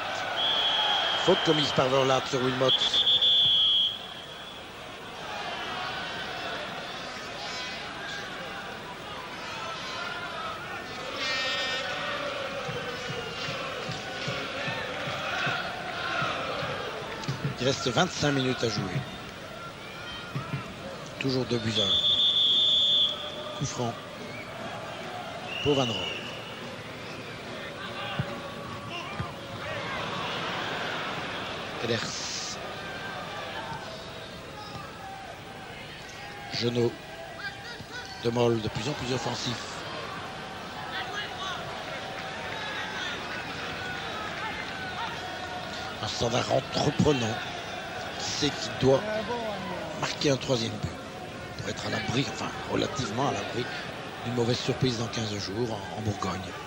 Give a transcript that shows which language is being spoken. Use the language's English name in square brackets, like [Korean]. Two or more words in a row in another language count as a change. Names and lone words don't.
[French] Faute commise par Verlaat sur Wilmots. Il reste 25 minutes à jouer. Toujours 2 buts à 1. Coup franc pour Van Rooij. Ellers. Genot. De Mol de plus en plus offensif. Un Standard entreprenant qui sait qu'il doit marquer un 3e but pour être à l'abri, enfin relativement à l'abri d'une mauvaise surprise dans 15 jours en Bourgogne.